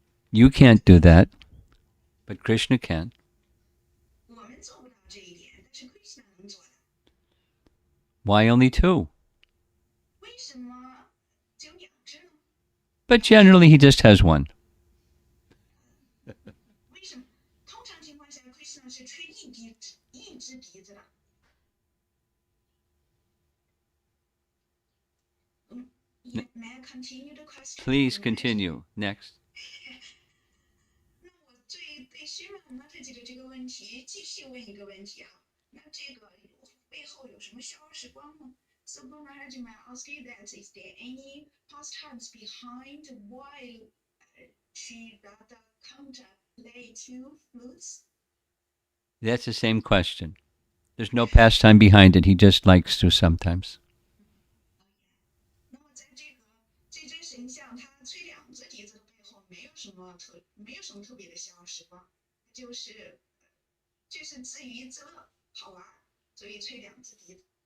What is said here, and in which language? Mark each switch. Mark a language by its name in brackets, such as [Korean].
[English] You can't do that, but Krishna can. [Chinese] 我们做不到这一点，但是 Krishna 能做到。 [English] Why only two? [Chinese] 为什么只有两只呢？ [English] But generally he just has one. [Chinese] 为什么？通常情况下 ，Krishna 是吹一只笛子的。 [English] May I continue the question? Please continue. Next. [Chinese] 那我对虚满呢自己的这个问题继续问一个问题哈，那这个背后有什么消时光呢 ？ [English] So Maharaj, may I ask you that is there any pastimes behind why she Dyanancandra play two flutes? That's the same question. There's no pastime behind it. He just likes to sometimes. [Chinese] 那么在这尊神像，它吹两只笛子的背后，没有什么特别的消时光，就是自娱自乐，好玩，所以吹两只笛子。